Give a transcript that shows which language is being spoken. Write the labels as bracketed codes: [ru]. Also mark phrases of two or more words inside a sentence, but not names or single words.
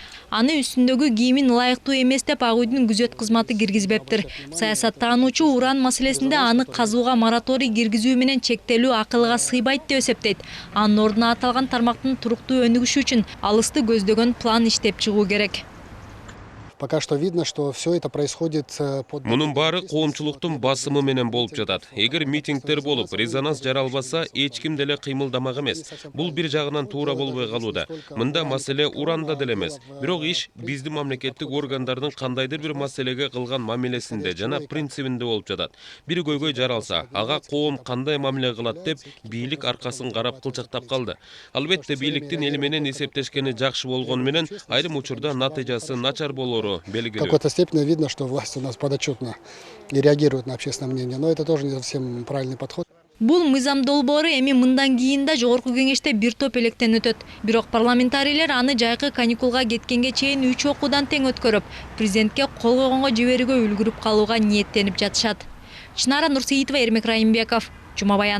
[ky] Аны үстүндөгү кийимин ылайыктуу эмес деп Ак үйдүн күзөт кызматы киргизбептир. Саясаттануучу уран маселесинде аны казууга мораторий киргизүү менен чектелүү акылга сыйбайт деп эсептейт. Анын ордуна аталган тармактын туруктуу өнүгүшү үчүн алысты көздөгөн план иштеп чыгуу керек. [ru] Пока что видно, что все это происходит под... [ky] Мунун баары коомчулуктун басымы менен болуп жатат. Эгер митингдер болуп, резонанс жаралбаса, эч ким деле кыймылдамак эмес. Бул бир жагынан туура болбой калууда. Мында маселе уранда деле эмес. Бирок иш биздин мамлекеттик органдардын кандайдыр бир маселеге кылган мамилесинде жана принцибинде болуп жатат. Бир көйгөй жаралса, ага коом кандай мамиле кылат деп бийлик аркасын карап кылчактап калды. Албетте бийликтин эл менен эсептешкени жакшы болгону менен айрым учурда натыйжасы начар болору. [ru] В какой-то степени видно, что власть у нас подотчетна и реагирует на общественное мнение, но это тоже не совсем правильный подход. [ky] Бул мыйзам долбоору эми мындан кийин да жогорку кеңеште бир топ электен өтөт. Бирок парламентарийлер аны жайкы каникулга кеткенге чейин 3 окуудан тең өткөрүп, президентке кол койгонго жиберүүгө үлгүрүп калууга ниеттенип жатышат. Чынара Нурсейитова, Эрмек Райымбеков, Жума Баян.